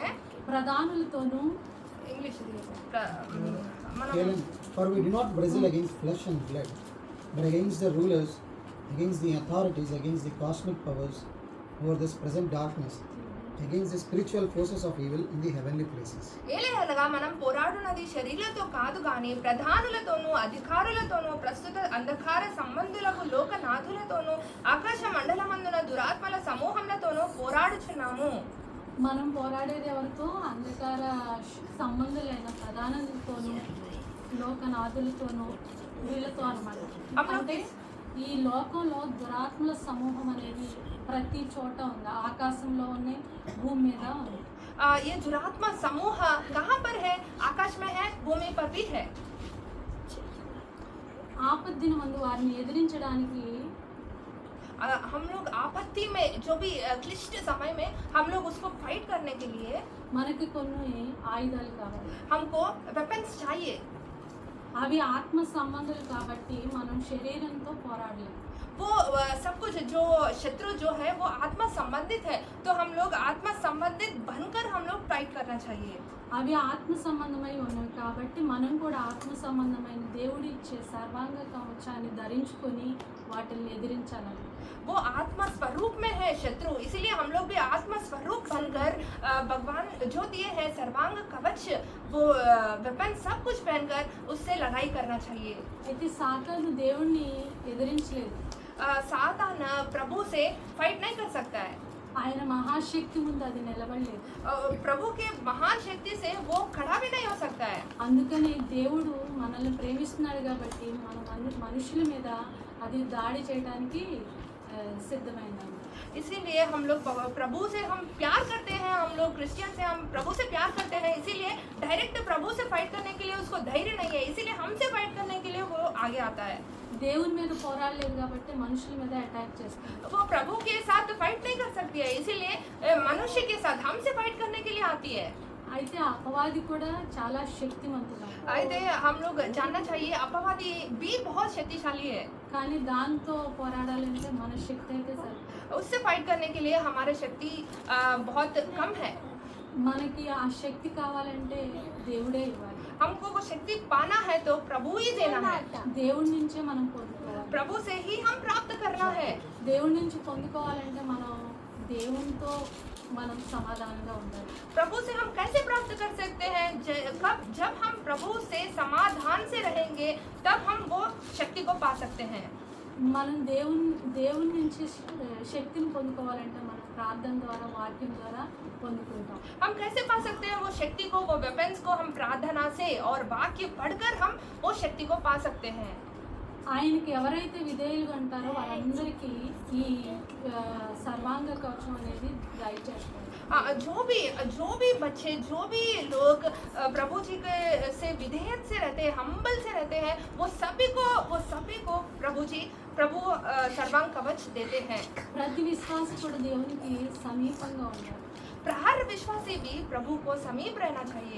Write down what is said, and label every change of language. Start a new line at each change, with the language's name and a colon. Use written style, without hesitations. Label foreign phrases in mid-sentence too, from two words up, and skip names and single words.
Telugu: ప్రధానులతోనూ.
Hindi: इंग्लिश
English: For we do not wrestle against flesh and blood, but against the rulers, against the authorities, against the cosmic powers over this present darkness, against the spiritual forces of evil in the heavenly places.
Telugu: ఏలయనగా మనం పోరాడునది శరీరులతో కాదు గాని ప్రధానులతోనూ అధికారులతోనూ ప్రస్తుత అంధకార సంబంధులకు లోకనాథులతోనూ ఆకాశ మండలమందున దురాత్మల సమూహములతోనూ పోరాడుచున్నాము. మనం పోరాడేది ఎవరితో? అంధకార సంబంధులైన ప్రధానులతోనూ లోకనాథులతోనూ వీళ్ళతో అన్నమాట. అంటే ఈ లోకంలో దురాత్మల సమూహం అనేది ప్రతి చోట ఉంది. ఆకాశంలో ఉన్నాయి, భూమి మీద ఉంది.
Hindi: ये दुरात्मा समूह कहाँ पर है? आकाश में है, भूमि पर भी है.
Telugu: ఆపద్దిన మందు వారిని ఎదిరించడానికి
Hindi: हम लोग आपत्ति में जो भी क्लिष्ट समय में हम लोग उसको फाइट करने के लिए
Telugu: మనకి కొన్ని ఆయుధాలు కావాలి.
Hindi: हमको वेपन्स चाहिए.
Telugu: అవి ఆత్మ సంబంధాలు కాబట్టి మనం శరీరంతో పోరాడలేము.
Hindi: वो सब कुछ जो शत्रु जो है वो आत्मा संबंधित है, तो हम लोग आत्मा संबंधित बनकर हम लोग फाइट करना चाहिए.
Telugu: అవి ఆత్మ సంబంధమై ఉన్నాయి కాబట్టి మనం కూడా ఆత్మ సంబంధమైన దేవుడిచ్చే సర్వాంగ కవచాన్ని ధరించుకొని వాటిని ఎదిరించాలని.
Hindi: वो आत्मा स्वरूप में है शत्रु, इसीलिए हम लोग भी आत्मा स्वरूप बनकर भगवान जो दिए हैं सर्वांग कवच, वो वेपन सब कुछ पहनकर उससे लड़ाई करना चाहिए.
Telugu: అయితే సాతాను దేవుణ్ణి ఎదిరించలేదు.
Hindi: सातान प्रभु से फाइट नहीं कर सकता है.
Telugu: ఆయన మహాశక్తి ముందు అది నిలబడలేదు.
Hindi: प्रभु के महान शक्ति से वो खड़ा भी नहीं हो सकता है.
Telugu: అందుకని దేవుడు మనల్ని ప్రేమిస్తున్నాడు కాబట్టి మన మనుషుల మీద అది దాడి చేయడానికి సిద్ధమైంది.
Hindi: इसीलिए हम लोग प्रभु से हम प्यार करते हैं, हम लोग क्रिश्चियन से हम प्रभु से प्यार करते हैं, इसीलिए डायरेक्ट प्रभु से फाइट करने के लिए उसको धैर्य नहीं है, इसीलिए हमसे फाइट करने के लिए वो आगे आता है.
Telugu: దేవుని మీద పోరాడలేదు కాబట్టి మనుషుల మీద అటాక్ చేస్తుంది.
Hindi: वो प्रभु के साथ फाइट नहीं कर सकती है, इसीलिए मनुष्य के साथ हमसे फाइट करने के लिए आती है.
Telugu: అయితే అపవాది కూడా చాలా శక్తివంతుడు.
Hindi: అయితే हम लोग जानना चाहिए अपवादी भी बहुत शक्तिशाली है.
Telugu: కానీ దాంతో పోరాడాలంటే మన శక్తి అయితే సరిపోదు.
Hindi: उससे फाइट करने के लिए हमारी शक्ति बहुत कम है.
Telugu: మనకి ఆ శక్తి కావాలంటే దేవుడే ఇవ్వాలి.
Hindi: हमको वो शक्ति पाना है तो प्रभु ही देना है.
Telugu: దేవుడి నుంచే మనం పొందుకోవాలి.
Hindi: प्रभु से ही हम प्राप्त करना है.
Telugu: దేవుడి నుంచి పొందుకోవాలంటే మనం దేవునితో మనం సమాధానంగా ఉండాలి.
Hindi: प्रभु से हम कैसे प्राप्त कर सकते हैं? जब हम प्रभु से समाधान से रहेंगे तब हम वो शक्ति को पा सकते हैं.
Telugu: మనం దేవుని నుంచి శక్తిని పొందుకోవాలంటే మనం ప్రార్థన ద్వారా వాక్యం ద్వారా పొందుకుంటాం.
Hindi: हम कैसे पा सकते हैं वो शक्ति को? वो वेपन्स को हम प्रार्थना से और वाक्य पढ़कर हम वो शक्ति को पा सकते हैं.
Telugu: ఆయనకి ఎవరైతే విధేయులుగా ఉంటారో వాళ్ళందరికీ ఈ సర్వాంగ కవచం అనేది దయచేస్తారు.
Hindi: जो भी बच्चे, जो भी लोग प्रभु जी के से विधेयत से रहते हैं, हम्बल से रहते हैं, वो सभी को प्रभु सर्वांग कवच देते हैं.
Telugu: ప్రతి విశ్వాసి కూడా దేవునికి సమీపంగా ఉండాలి.
Hindi: हर विश्वासी भी प्रभु को समीप रहना चाहिए.